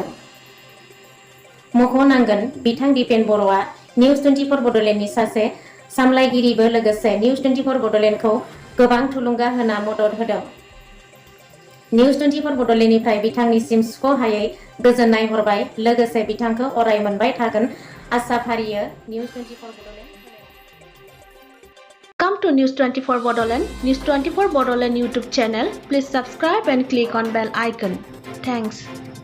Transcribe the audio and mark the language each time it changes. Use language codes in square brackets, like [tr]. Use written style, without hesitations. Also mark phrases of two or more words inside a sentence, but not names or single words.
[brx] मख'नांगोन बिथां दिपेन बर'आ निउज 24 बड'लेण्डनि सासे सामलायगिरिबो लोगोसे निउज 24 बड'लेण्डखौ गोबां थुलुंगा होना मदद होदों। निउज 24 बड'लेण्डनिफ्राय बिथांनिसिम सुख'हायै गोजोननाय हरबाय। लोगोसे बिथांखौ अराय मोनबाय थागोन आसा फारियो निउज 24 बड'लेण्ड। [en] Come to News 24 Bodoland, News 24 Bodoland YouTube channel. Please subscribe and click on bell icon. Thanks.